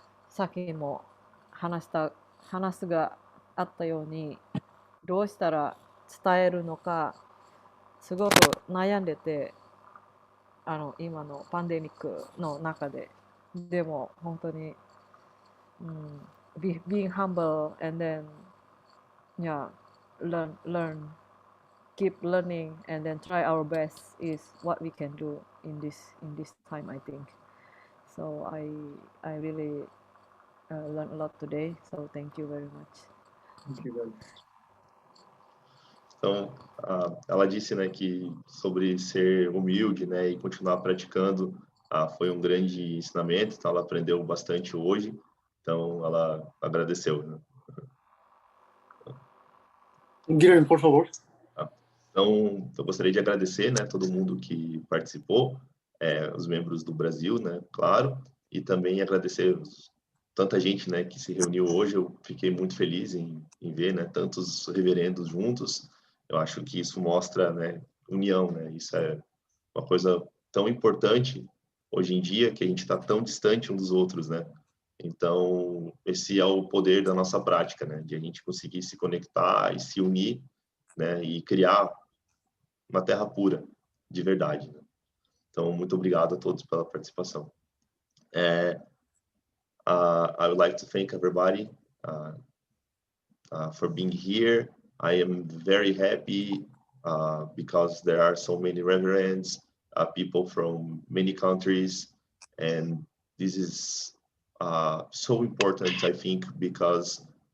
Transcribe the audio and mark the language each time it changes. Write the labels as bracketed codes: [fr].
[ja] さっきも話があったように、どうしたら伝えるのか、すごく悩んでて、今のパンデミックの中で、でも本当に、 [en] being humble and then, yeah, learn, keep learning and then try our best is what we can do in this time, I think. So I really learned a lot today, so thank you very much. Thank you very much. [pt] Então, ela disse, né, que sobre ser humilde, né, e continuar praticando, foi um grande ensinamento, então ela aprendeu bastante hoje, então ela agradeceu, né? Guilherme, por favor. Então, eu gostaria de agradecer, né, todo mundo que participou, os membros do Brasil, né, claro, e também agradecer tanta gente, né, que se reuniu hoje. Eu fiquei muito feliz em ver, né, tantos reverendos juntos. Eu acho que isso mostra, né, união, né? Isso é uma coisa tão importante hoje em dia, que a gente está tão distante um dos outros, né? Então, esse é o poder da nossa prática, né? De a gente conseguir se conectar e se unir, né? E criar uma terra pura, de verdade, né? Então, muito obrigado a todos pela participação. [en] I would like to thank everybody for being here. I am very happy because there are so many reverends, people from many countries, and this is so important, I think, because